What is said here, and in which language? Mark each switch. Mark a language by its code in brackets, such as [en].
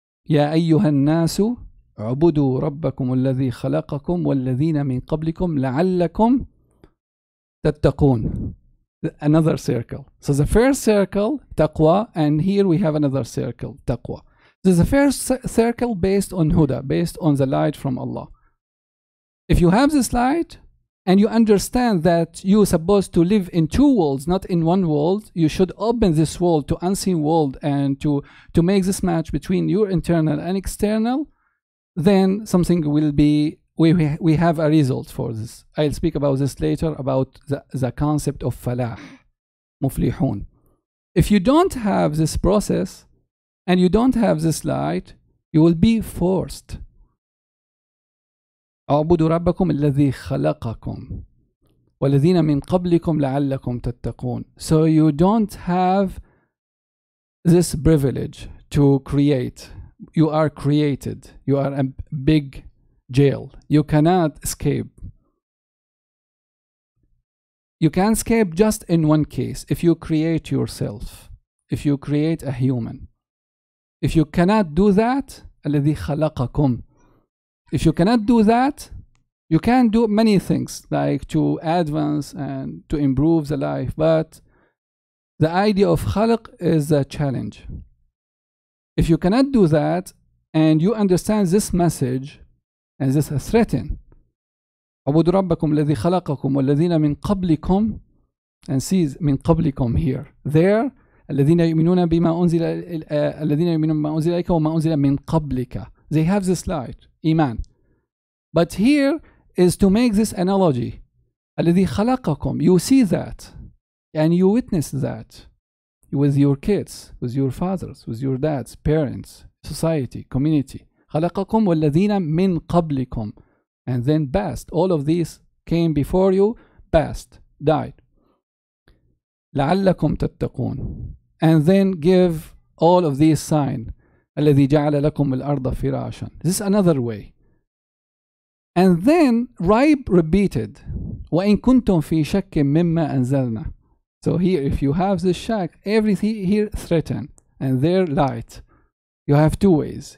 [ar] يا أيها الناس اعبدوا ربكم الذي خلقكم والذين من قبلكم لعلكم تتقون. [en] Another circle. So the first circle, taqwa, and here we have another circle, taqwa. This is the first circle based on huda, based on the light from Allah. If you have this light and you understand that you're supposed to live in two worlds, not in one world, you should open this world to unseen world and to make this match between your internal and external, then something will be, we have a result for this. I'll speak about this later, about the concept of falah, muflihun. If you don't have this process and you don't have this light, you will be forced. [ar] اعبدوا ربكم الذي خلقكم والذين من قبلكم لعلكم تتقون. [en] So you don't have this privilege to create. You are created. You are a big jail. You cannot escape. You can escape just in one case, if you create yourself, if you create a human. If you cannot do that, [ar] الذي خلقكم. [en] If you cannot do that, you can do many things like to advance and to improve the life, but the idea of خلق is a challenge. If you cannot do that and you understand this message and this is threatened, [ar] اعبدوا ربكم الذي خلقكم والذين من قبلكم, [en] and see [ar] من قبلكم [en] here, there [ar] الذين يؤمنون بما أنزل الذين يؤمنون بما أنزل إليك وما أنزل من قبلك. [en] They have this light, iman. But here is to make this analogy. [ar] الذي خلقكم, [en] you see that and you witness that with your kids, with your fathers, with your dads, parents, society, community. [ar] خلقكم والذين من قبلكم, [en] and then past. All of these came before you, past, died. [ar] لعلكم تتقون, [en] and then give all of these signs. [ar] الذي جعل لكم الأرض فراشا. [en] This is another way. And then repeated. [ar] وإن كنتم في شك مما أنزلنا. [en] So here, if you have this shak, everything here threatened, and there light. You have two ways.